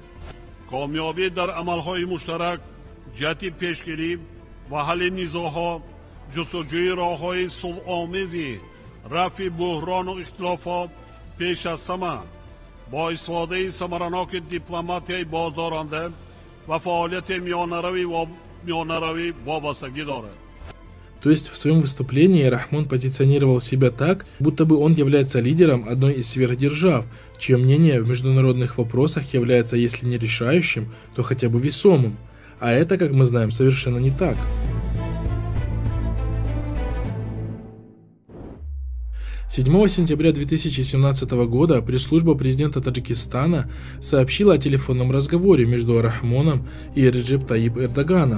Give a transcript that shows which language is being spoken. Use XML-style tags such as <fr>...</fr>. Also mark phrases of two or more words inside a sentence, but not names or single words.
<tg>комёбӣ дар амалҳои муштарак ҷиҳати пешгирӣ ва ҳалли низоъҳо ҷустуҷӯи роҳҳои сулҳомези рафъи буҳрону ихтилофот пеш аз ҳама бо истифодаи самараноки дипломатияи боздоранда ва фаъолияти миёнаравӣ вобастагӣ дорад.</tg> <ru>То есть в своем выступлении Рахмон позиционировал себя так, будто бы он является лидером одной из сверхдержав, чье мнение в международных вопросах является, если не решающим, то хотя бы весомым. А это, как мы знаем, совершенно не так. — 7 сентября 2017 года пресс-служба президента Таджикистана сообщила о телефонном разговоре между Рахмоном и Реджеп Таyyip Эрдоганом.</ru>